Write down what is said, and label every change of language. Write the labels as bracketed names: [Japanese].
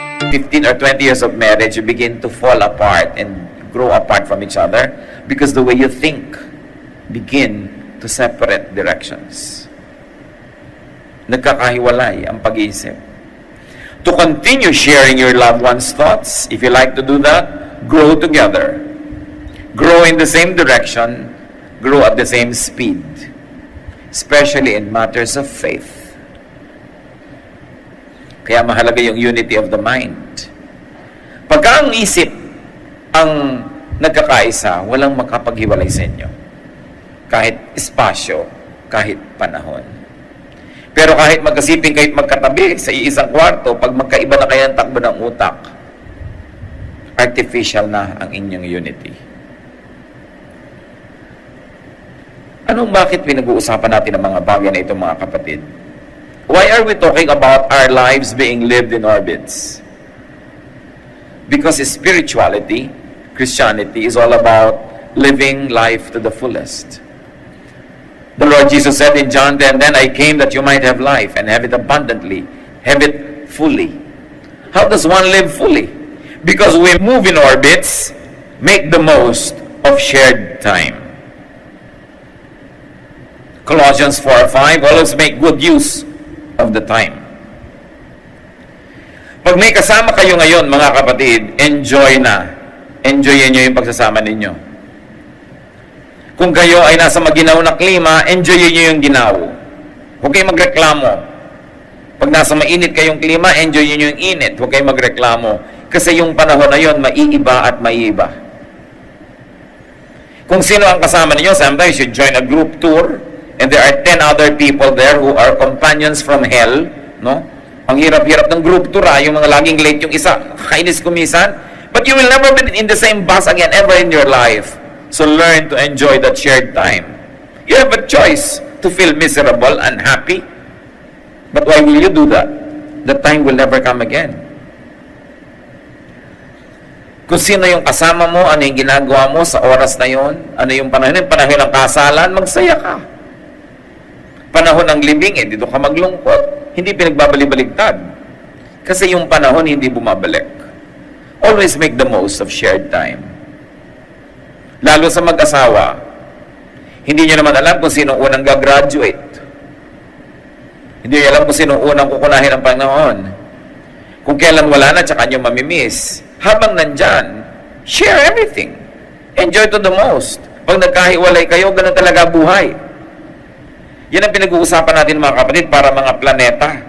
[English] 15 or 20 years of marriage, you begin to fall apart and grow apart from each other because the way you think begin to separate directions. [Filipino] Nagkakahiwalay ang pag-iisip. [English] To continue sharing your loved one's thoughts, if you like to do that, grow together. Grow in the same direction, grow at the same speed, especially in matters of faith. [Filipino] Kaya mahalaga yung [English] unity of the mind. [Filipino] Pagka ang isip ang nagkakaisa, walang makapaghiwalay sa inyo. Kahit espasyo, kahit panahon. Pero kahit magkasiping, kahit magkatabi sa iisang kwarto, pag magkaiba na kayo ang takbo ng utak, artificial na ang inyong unity. Bakit pinag-uusapan natin ang mga bagay na ito, mga kapatid? [English] Why are we talking about our lives being lived in orbits? Because spirituality, Christianity, is all about living life to the fullest. The Lord Jesus said in John 10, "Then I came that you might have life and have it abundantly, have it fully." How does one live fully? Because we move in orbits, make the most of shared time. Colossians 4:5, always make good use of the time. [Filipino] Pag may kasama kayo ngayon, mga kapatid, enjoy na. Enjoyin nyo yung pagsasama ninyo. Kung kayo ay nasa maginaw na klima, enjoyin nyo yung ginaw. Huwag kayong magreklamo. Pag nasa mainit kayong klima, enjoyin nyo yung init. Huwag kayong magreklamo. Kasi yung panahon na yun, maiiba at maiiba. Kung sino ang kasama ninyo, [English] sometimes you join a group tour, and there are 10 other people there who are companions from hell, no? [Filipino] Ang hirap-hirap ng group tour, yung mga laging late yung isa, kakainis kumisan. [English] But you will never be in the same bus again ever in your life. So learn to enjoy that shared time. You have a choice to feel miserable, unhappy. But why will you do that? The time will never come again. [Filipino] Kung sino yung kasama mo, ano yung ginagawa mo sa oras na yon, ano yung panahon ng kasalan, magsaya ka. Panahon ng libing, dito ka maglungkot. Hindi pinagbabalik-baligtad. Kasi yung panahon hindi bumabalik. [English] Always make the most of shared time. [Filipino] Lalo sa mag-asawa, hindi nyo naman alam kung sino unang gagraduate. Hindi nyo alam kung sino unang kukunahin ang panahon. Kung kailan wala na, tsaka nyo mamimiss. Habang nandyan, [English] share everything. Enjoy to the most. [Filipino] Pag nagkahiwalay kayo, ganun talaga buhay. Yan ang pinag-uusapan natin, mga kapatid, para mga planeta.